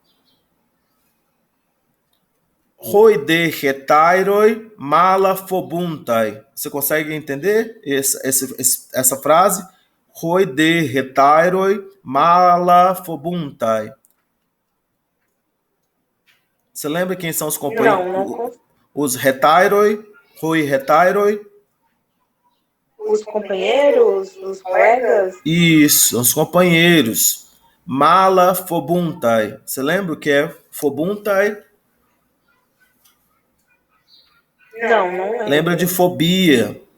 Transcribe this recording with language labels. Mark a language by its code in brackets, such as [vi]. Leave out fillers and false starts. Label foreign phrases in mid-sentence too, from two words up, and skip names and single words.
[el] οἱ δὲ ἑταῖροι μάλα φοβοῦνται. [pt] Você consegue entender essa frase? [el] οἱ δὲ ἑταῖροι μάλα φοβοῦνται. [pt] Você lembra quem são os companheiros? Não. [el] Os ἑταῖροι, οἱ ἑταῖροι. [pt] Os companheiros, os colegas? Isso, os companheiros. [el] μάλα φοβοῦνται. [pt] Você lembra o que é fobuntai? Não lembro. Lembra de fobia.